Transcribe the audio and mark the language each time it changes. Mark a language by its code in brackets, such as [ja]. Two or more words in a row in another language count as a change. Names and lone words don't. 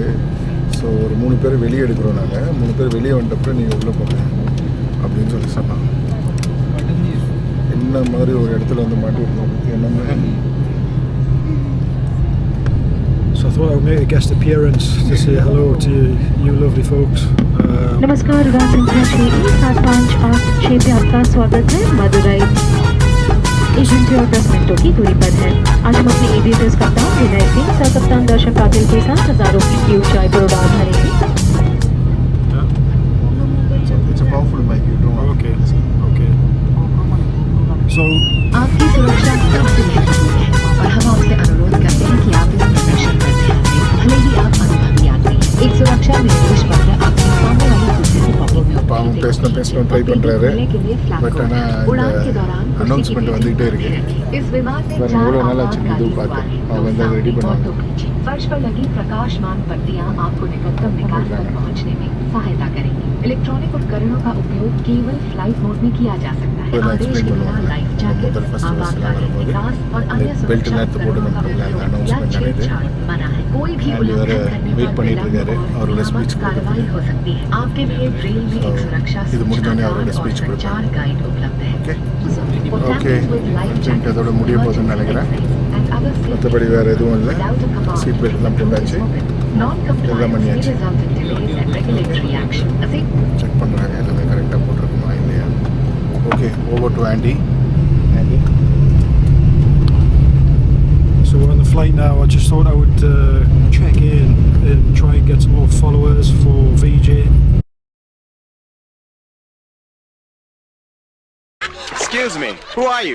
[ta] ஸோ ஒரு 3 பேர் வெளியே எடுக்கிறோம். நாங்கள் 3 பேர் வெளியே வந்துட்டப்பறம் நீங்கள் உள்ளே போங்க அப்படின்னு சொல்லி சொன்னாங்க. என்ன மாதிரி ஒரு இடத்துல வந்து மாட்டிருக்கோம் என்ன. [en] So I thought I would make a guest appearance to say hello to you lovely folks. [hi] नमस्कार उड़ान संख्या 6 758 पे आपका स्वागत है मदुरई। 1 घंटे और 10 मिनटों की दूरी पर है। आज हम अपने एविएटर्स कप्तान विजय सिंह सह कप्तान दर्शक कातिल के साथ हजारों की की ऊंचाई पर उड़ान भरेंगे। [en] It's a powerful bike. You don't want Okay. Okay. So, [hi] आपकी सुरक्षा सबसे महत्वपूर्ण है और हम आपसे अनुरोध करते हैं कि आप इस प्रदर्शन पर ध्यान दें, भले ही आप अनुभवी यात्री हैं। एक सुरक्षा निर्देश पत्र आपके सामने वाली कुर्सी से पॉकेट में [ta] பாவம் பேசணும் ட்ரை பண்ணுறாரு பட் ஆனால் இந்த அனௌன்ஸ்மெண்ட் வந்துக்கிட்டே இருக்கு [hi] इस विमान में [ta] பாருங்க எவ்வளோ நாள் ஆச்சு இந்த இது பார்த்து அவங்க வந்து அதை ரெடி பண்ணுவாங்க [hi] फर्श पर लगी प्रकाशमान पट्टियां आपको निकटतम निकाल तक पहुंचने में सहायता करेंगी। इलेक्ट्रॉनिक उपकरणों का उपयोग केवल फ्लाइट मोड में किया जा सकता है। आदेश के बिना लाइफ जैकेट, आपातकालीन निकास और अन्य सुरक्षा उपकरणों का उपयोग या छेड़छाड़ मना है। कोई भी उल्लंघन करने पर विलंब और नियामक कार्रवाई हो सकती है। आपके लिए ट्रेन में एक सुरक्षा सूचनाकार और संचार गाइड उपलब्ध है। [ta] ஓகே எனக்கு அதோட முடிய போகுதுன்னு நினைக்கிறேன் மற்றபடி வேறு எதுவும் இல்லை [en] seat beltலாம் [ta] போட்டாச்சு எல்லாம் பண்ணியாச்சு செக் பண்ணுறாங்க எல்லாமே கரெக்டாக போட்டிருக்குமா இல்லையா ஓகே [en] over to Andy so we're on the flight now. I just thought I would check in and try and get some more followers for Vijay. Excuse me, who are you?